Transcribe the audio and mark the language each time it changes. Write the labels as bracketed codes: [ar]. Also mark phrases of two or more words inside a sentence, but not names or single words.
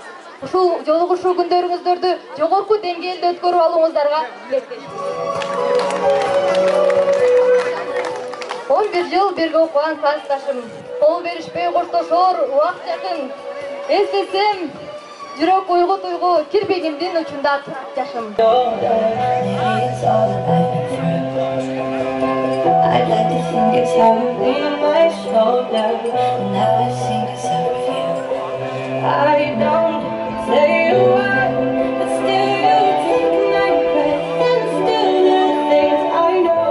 [ky] Ушул жолугушуу күндөрүңүздөрдү жогорку деңгээлде өткөрүп алууңуздарга тилектешпиз. 11 жыл бирге окуган классташым, кол беришпей коштошор убак жакын. Эстесем, жүрөк уйгу-туйгу кирпегимдин учунда жашым. [en] I'd like to think it's heavy on my shoulder. Now I see it's every I don't say a word, but still you take my breath and still the things I know.